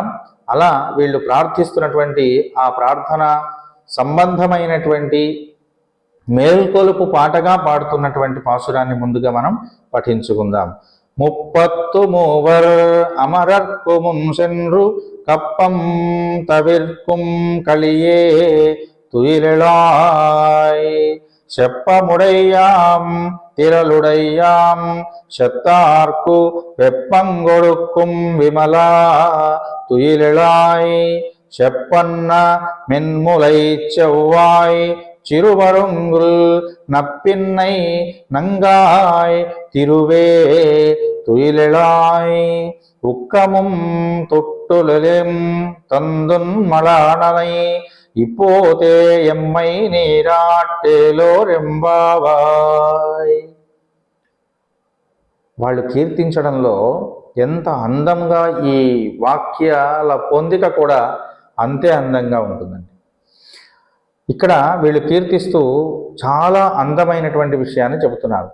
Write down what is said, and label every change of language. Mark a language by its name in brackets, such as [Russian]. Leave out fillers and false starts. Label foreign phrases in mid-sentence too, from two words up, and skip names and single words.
[Telugu] అలా వీళ్ళు ప్రార్థిస్తున్నటువంటి ఆ ప్రార్థన సంబంధమైనటువంటి మేల్కొలుపు పాటగా పాడుతున్నటువంటి పాసురాన్ని ముందుగా మనం పఠించుకుందాం. [Tamil] 33 அமரர்க்கு முன்சென்று கப்பம் தவிர்க்கும் கலியே துயிலெழாய் செப்பமுடையாம் திரளுடையாம் செத்தார்க்கு வெப்பங்கொடுக்கும் விமலா துயிலெழாய் செப்பன்ன மென்முலை செவ்வாய் சிறுவருங்குல் நப்பின்னை நங்காய் திருவே துயிலெழாய் உக்கமும் தொட்டுலும் தந்துன் மலானனை இப்போதே எம்மை நீராட்டேலோர் எம்பாவாய். [Telugu] వాళ్ళు కీర్తించడంలో ఎంత అందంగా ఈ వాక్యాల పొందిక కూడా అంతే అందంగా ఉంటుందండి. ఇక్కడ వీళ్ళు కీర్తిస్తూ చాలా అందమైనటువంటి విషయాన్ని చెబుతున్నారు.